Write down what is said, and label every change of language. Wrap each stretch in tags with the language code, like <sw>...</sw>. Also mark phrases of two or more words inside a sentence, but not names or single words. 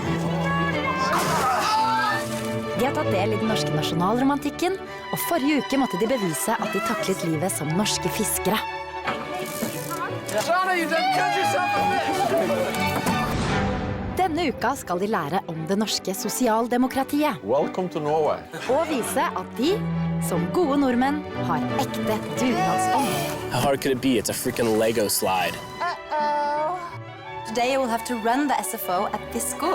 <no>De har tatt del i den norske nasjonalromantikken, og forrige uke måtte de bevise at de taklet livet som norske fiskere. Denne uka skal de lære om det norske sosialdemokratiet.</no> <en>Welcome to Norway.</en> <no>Og vise at de, som gode nordmenn, har ekte dugnadsånd.</no> <en>How hard could it be? It's a freaking Lego slide. Today you will have to run the SFO at this school.</en>